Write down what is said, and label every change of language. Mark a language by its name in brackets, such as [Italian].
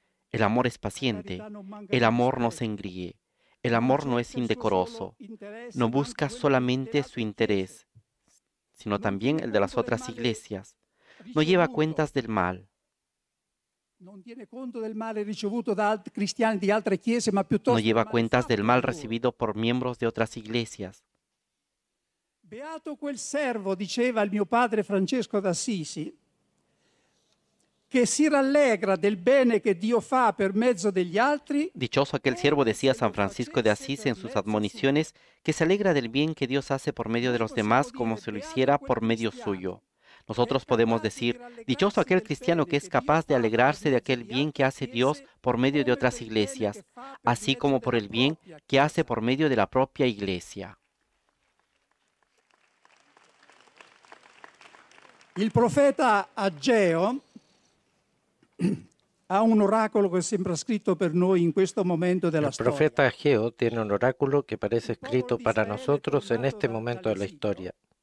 [Spanish] El amor es paciente, el amor no se engríe, el amor no es indecoroso, no busca solamente su interés, sino también el de las otras iglesias, no lleva cuentas del mal. No lleva cuentas del mal recibido por miembros de otras iglesias. [Italian] Beato quel servo, diceva il mio padre Francesco d'Assisi, che si rallegra del bene che Dio fa per mezzo degli altri. [Spanish] Dichoso aquel siervo, decía San Francisco de Asís en sus admoniciones, que se alegra del bien que Dios hace por medio de los demás como si lo hiciera por medio suyo. Nosotros podemos decir, dichoso aquel cristiano que es capaz de alegrarse de aquel bien que hace Dios por medio de otras iglesias, así como por el bien que hace por medio de la propia iglesia. El profeta Ageo [Italian] ha [Spanish] un oráculo que [Italian] sembra [Spanish] escrito [Italian] per noi in questo momento della storia. [Spanish] El profeta Ageo tiene un oráculo que parece escrito para nosotros en este momento de la historia.